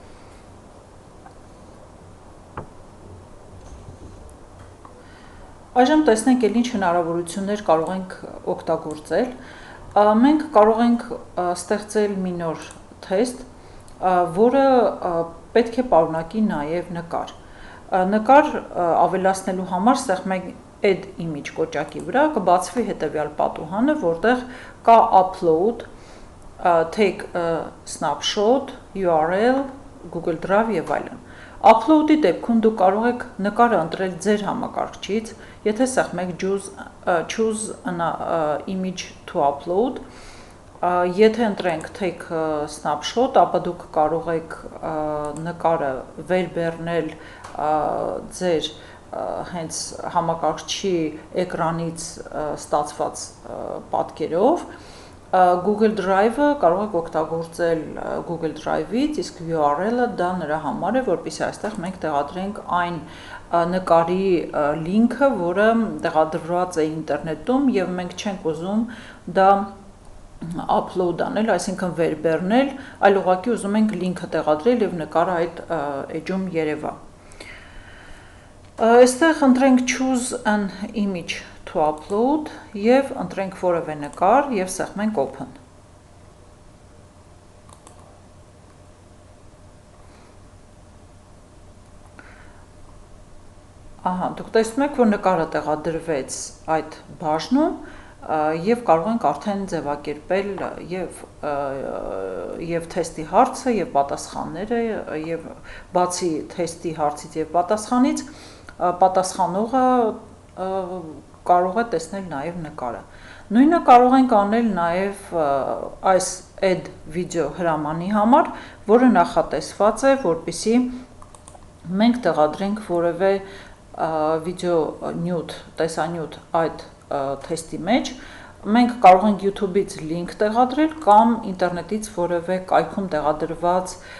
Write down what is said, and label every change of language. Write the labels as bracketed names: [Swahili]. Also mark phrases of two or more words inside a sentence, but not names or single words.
[Armenian] Այժմ տեսնենք էլ ինչ հնարավորություններ կարող ենք օգտագործել։ Մենք կարող ենք ստեղծել մի նոր թեստ, որը պետք է պարունակի նաև նկար։ Նկար ավելացնելու համար սեղմենք [English] add image [Armenian] կոճակի վրա, կբացվի հետևյալ պատուհանը, որտեղ կա upload, [English] take a snapshot, [Armenian] URL, Google Drive եւ այլն։ Upload-ի դեպքում դուք կարող եք նկարը ընտրել ձեր համակարգչից, եթե սեղմեք [English] choose an image to upload, [Armenian] եթե ընտրենք [English] take a snapshot, [Armenian] ապա դուք կարող եք նկարը վերբեռնել ձեր հենց համակարգչի էկրանից ստացված պատկերով, Google Drive-ը կարող եք օգտագործել Google Drive-ից, իսկ URL-ը դա նրա համար է, որպեսզի այստեղ մենք տեղադրենք այն նկարի լինքը, որը տեղադրված է ինտերնետում եւ մենք չենք ուզում դա upload անել, այսինքն վերբեռնել, այլ ուղղակի ուզում ենք լինքը տեղադրել եւ նկարը այդ էջում երևա։ Այստեղ ընտրենք [English] choose an image to upload [Armenian] եւ ընտրենք որևէ նկար եւ սեղմենք open։ Ահա, դուք տեսնում եք, որ նկարը տեղադրվեց այդ բաժնում եւ կարող ենք արդեն ձևակերպել եւ թեստի հարցը եւ պատասխանները եւ բացի թեստի հարցից եւ պատասխանից պատասխանողը կարող է տեսնել նաև նկարը։ Նույնը կարող ենք անել նաև այս [English] add video [Armenian] հրամանի համար, որը նախատեսված է, որպեսզի մենք տեղադրենք որևէ վիդեո նյութ, տեսանյութ այդ թեստի մեջ, մենք կարող ենք YouTube-ից link տեղադրել կամ ինտերնետից որևէ կայքում տեղադրված